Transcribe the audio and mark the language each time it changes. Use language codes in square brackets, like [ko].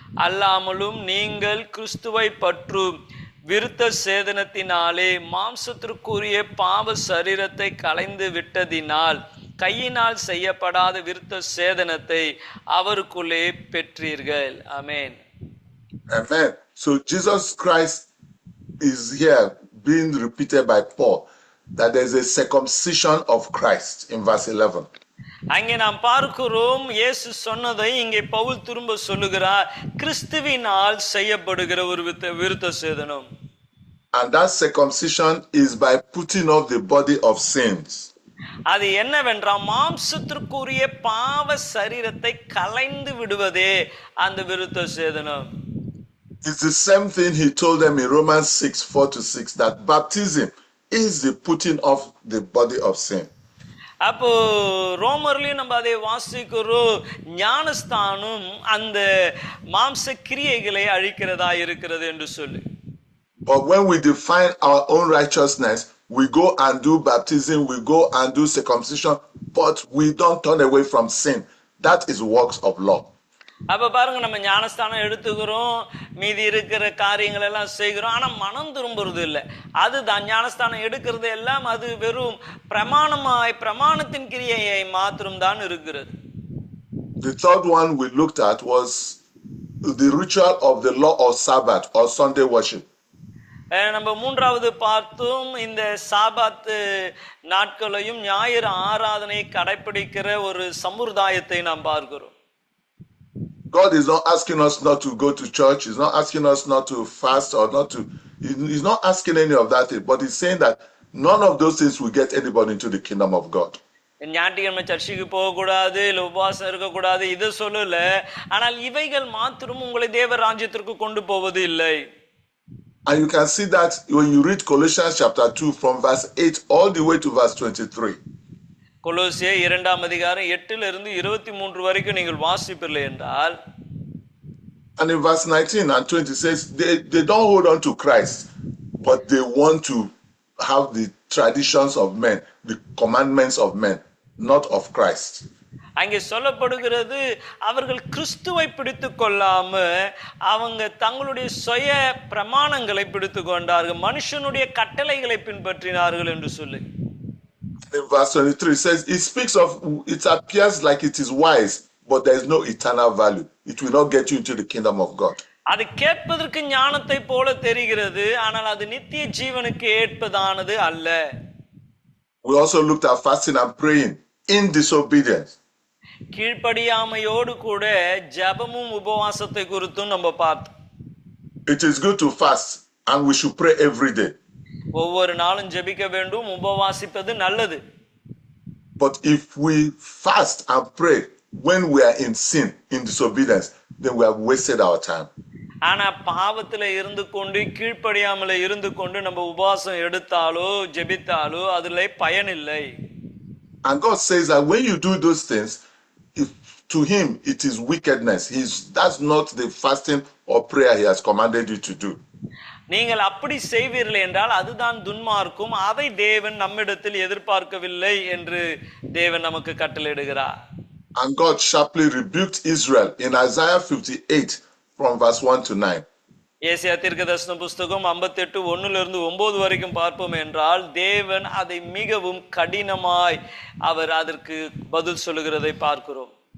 [ta] அல்லாமலும் நீங்கள் கிறிஸ்துவை பற்றும் விருத்த சேதனத்தினாலே மாம்சத்திற்குரிய பாவ சரீரத்தை களைந்து விட்டதினால் கையினால் செய்யப்படாத விருத்த சேதனத்தை அவருக்குள்ளே பெற்றீர்கள். ஆமென். [en] Amen. So Jesus Christ is here being repeated by Paul that there is a circumcision of Christ in verse 11. [ta] அங்கே நாம் பார்க்கிறோம் இயேசு சொன்னதை இங்கே பவுல் திரும்ப சொல்லுகிறார். கிறிஸ்துவினால் செய்யப்படுகிற ஒரு விருத்த சேதனம். [en] And that circumcision is by putting off the body of sins. [ta] அது என்னவென்றால் மாம்சத்திற்குரிய பாவ சரீரத்தை களைந்து விடுவதே அந்த விருத்த சேதனம். [en] It's the same thing he told them in Romans 6:4-6, that baptism is the putting off the body of sin. [ta] அப்போ ரோமர்லயும் நம்ம அதை வாசிக்கிறோம், ஞானஸ்தானம் அந்த மாம்ச கிரியைகளை அழிக்கிறதா இருக்கிறது என்று சொல்லி. [en] But when we define our own righteousness, we go and do baptism, we go and do circumcision, but we don't turn away from sin. That is works of law. [ta] அப்ப பாருங்க, நம்ம ஞானஸ்தானம் எடுத்துக்கிறோம், மீதி இருக்கிற காரியங்கள் எல்லாம் செய்கிறோம், ஆனா மனம் திரும்புறது இல்லை. அதுதான் ஞானஸ்தானம் எடுக்கிறது எல்லாம் அது வெறும் பிரமாணத்தின் கிரியையை மாத்திரம் தான் இருக்கிறது. [en] The third one we looked at was the ritual of the law of Sabbath or Sunday worship. [ta] நம்ம மூன்றாவது பார்த்தோம், இந்த சாபாத்து நாட்களையும் ஞாயிறு ஆராதனை கடைபிடிக்கிற ஒரு சம்பிரதாயத்தை நாம் பார்க்கிறோம். [en] God is not asking us not to go to church. He's not asking us not to fast or not to. He's not asking any of that, but he's saying that none of those things will get anybody into the kingdom of God. [ta] ஞாயிற்றுக்கிழமை சர்ச்சுக்கு போகக்கூடாது, இல்லை உபவாசம் இருக்கக்கூடாது, இதை சொல்லல. ஆனால் இவைகள் மாத்திரம் உங்களை தேவ ராஜ்யத்திற்கு கொண்டு போவது இல்லை. [en] And you can see that when you read Colossians chapter 2 from verse 8 all the way to verse 23. [ta] கொலோசியர் 2ஆம் அதிகாரம் 8 இருந்து 23 வரைக்கும் நீங்கள் வாசிப்பீர்கள் என்றால், [en] and in verse 19 and 20 says they don't hold on to Christ, but they want to have the traditions of men, the commandments of men, not of Christ. [ta] அங்கே சொல்லப்படுகிறது, அவர்கள் கிறிஸ்துவை பிடித்து கொள்ளாம அவங்க தங்களுடைய சுய பிரமாணங்களை பிடித்து கொண்டார்கள், மனுஷனுடைய கட்டளைகளை பின்பற்றினார்கள் என்று சொல்லி. [en] In verse 23 it says, it appears like it is wise, but there is no eternal value. It will not get you into the kingdom of God. [ta] அது கேட்பதற்கு ஞானத்தை போல தெரிகிறது, ஆனால் அது நித்திய ஜீவனுக்கு ஏற்பதானது அல்ல. [en] We also looked at fasting and praying in disobedience. [ta] கீழ்ப்படியாமையோடு கூட ஜெபமும் உபவாசத்தை குறித்தும் நம்ம பார்த்தோம். [en] It is good to fast and we should pray every day. [ta] ஒவ்வொரு நாளும் ஜெபிக்க வேண்டும், உபவாசிப்பது நல்லது. [en] But if we fast and pray when we are in sin, in disobedience, then we have wasted our time. [ta] ஆனா பாவத்துல இருந்து கொண்டு, கீழ்ப்படியாமல இருந்து கொண்டு நம்ம உபவாசம் எடுத்தாலோ ஜெபித்தாலோ அதுல பயன் இல்லை. [en] And God says that when you do those things, to him it is wickedness. That's not the fasting or prayer he has commanded you to do. [ta] நீங்கள் அப்படி செய்வீர்கள் என்றால் அதுதான் துன்மார்க்கம், அதை தேவன் நம்மிடத்தில் எதிர்பார்க்கவில்லை என்று தேவன் நமக்கு கட்டளையிடுகிறார். [en] And God sharply rebuked Israel in Isaiah 58 from verse 1 to 9. [ta] ஏசாயா தீர்க்கதரிசன புத்தகம் 58 1 9 வரைக்கும் பார்ப்போம் என்றால், தேவன் அதை மிகவும் கடினமாய் அவர் அதற்கு பதில் சொல்லுகிறதை பார்க்கிறோம்.